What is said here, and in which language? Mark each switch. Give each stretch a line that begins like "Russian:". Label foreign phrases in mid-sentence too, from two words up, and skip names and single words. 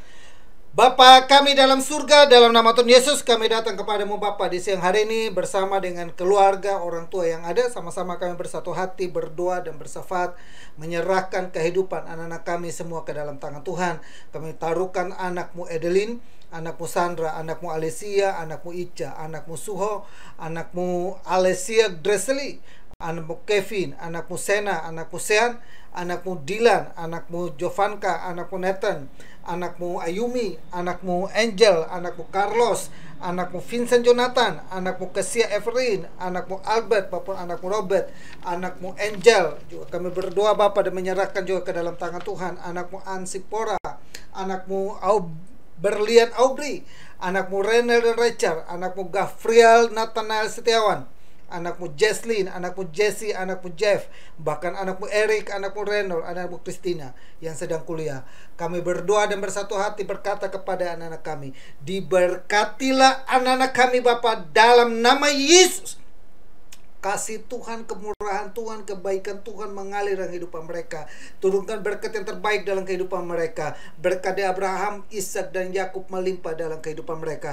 Indonesian: Bapa kami dalam surga, dalam nama Tuhan Yesus kami datang kepadamu Bapa di siang hari ini bersama dengan keluarga, orang tua yang ada. Sama-sama kami bersatu hati berdoa dan bersyafaat, menyerahkan kehidupan anak-anak kami semua ke dalam tangan Tuhan. Kami taruhkan anakmu Edelin, anakmu Sandra, anakmu Alesia, anakmu Ica, anakmu Suho, anakmu Alesia Dreseli, anakmu Kevin, anakmu Sena, anakmu Sean, anakmu Dylan, anakmu Jovanka, anakmu Nathan, anakmu Ayumi, anakmu Angel, anakmu Carlos, anakmu Vincent Jonathan, anakmu Kesia Everin, anakmu Albert, maupun anakmu Robert, anakmu Angel. Juga kami berdoa Bapa dan menyerahkan juga ke dalam tangan Tuhan. Anakmu Ansipora, anakmu Berlian Aubry, anakmu Renel dan Richard, anakmu Gafriel Nathanael Setiawan, anakmu Jesslyn, anakmu Jesse, anakmu Jeff, bahkan anakmu Eric, anakmu Renol, anakmu Christina yang sedang kuliah. Kami berdoa dan bersatu hati berkata kepada anak-anak kami, diberkatilah anak-anak kami Bapa dalam nama Yesus. Kasih Tuhan, kemurahan Tuhan, kebaikan Tuhan mengalir dalam kehidupan mereka. Turunkan berkat yang terbaik dalam kehidupan mereka. Berkat dari Abraham, Ishak, dan Yakub melimpah dalam kehidupan mereka.